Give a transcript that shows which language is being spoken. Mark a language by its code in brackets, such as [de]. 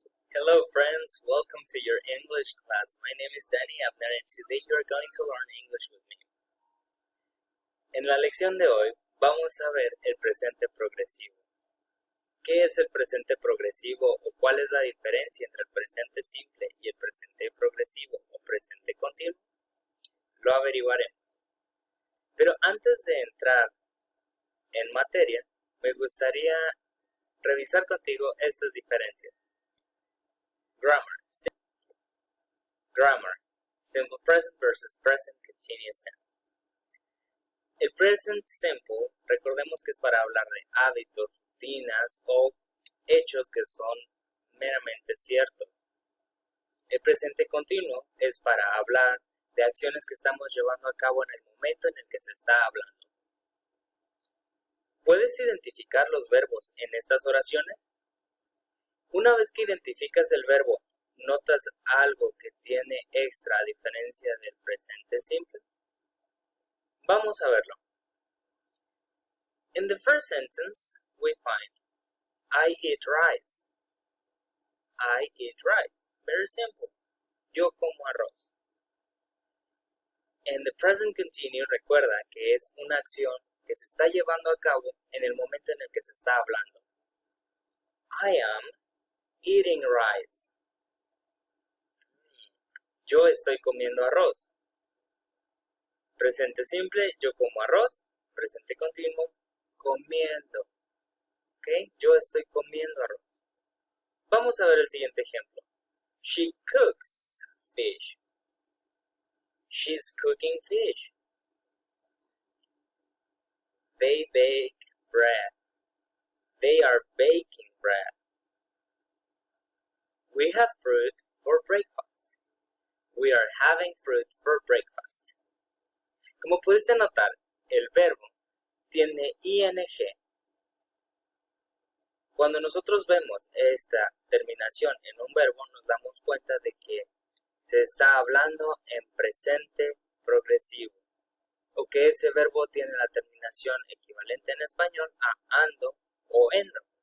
[en] Hello friends, welcome to your English class. My name is Danny Abner and today you are going to learn English with me. [es] En la lección de hoy vamos a ver el presente progresivo. ¿Qué es el presente progresivo o cuál es la diferencia entre el presente simple y el presente progresivo o presente continuo? Lo averiguaremos. Pero antes de entrar en materia, me gustaría revisar contigo estas diferencias. [en] Grammar, simple present versus present continuous tense. [es] El present simple, recordemos que es para hablar de hábitos, rutinas o hechos que son meramente ciertos. El presente continuo es para hablar de acciones que estamos llevando a cabo en el momento en el que se está hablando. ¿Puedes identificar los verbos en estas oraciones? Una vez que identificas el verbo, ¿notas algo que tiene extra a diferencia del presente simple? Vamos a verlo. [en] In the first sentence, we find I eat rice. I eat rice. Very simple. [es] Yo como arroz. En the present continuous, recuerda que es una acción que se está llevando a cabo en el momento en el que se está hablando. [en] I am eating rice. [es] Yo estoy comiendo arroz. Presente simple, yo como arroz. Presente continuo, comiendo. ¿Ok? Yo estoy comiendo arroz. Vamos a ver el siguiente ejemplo. [en] She cooks fish. She's cooking fish. They bake bread. They are baking bread. We have fruit for breakfast. We are having fruit for breakfast. [es] Como pudiste notar, el verbo tiene ing. Cuando nosotros vemos esta terminación en un verbo, nos damos cuenta de que se está hablando en presente progresivo, o que ese verbo tiene la terminación equivalente en español a ando o endo.